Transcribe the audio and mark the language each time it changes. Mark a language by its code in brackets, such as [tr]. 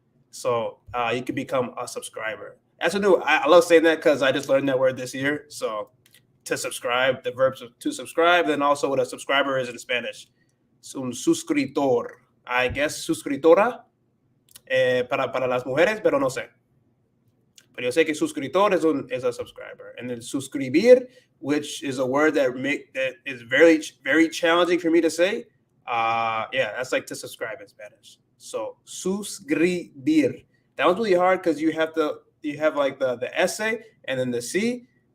[en] So you can become a subscriber. That's a new. I love saying that because I just learned that word this year. So to subscribe, the verb to subscribe, then also what a subscriber is in Spanish. [es] Es un suscriptor. [en] I guess [es] suscriptora para las mujeres, pero no sé. Pero yo sé que suscriptor [en] is a subscriber. And then suscribir, which is a word that is very, very challenging for me to say. Yeah, that's like to subscribe in Spanish. So suscribir. That was really hard because you have like the S and then the C.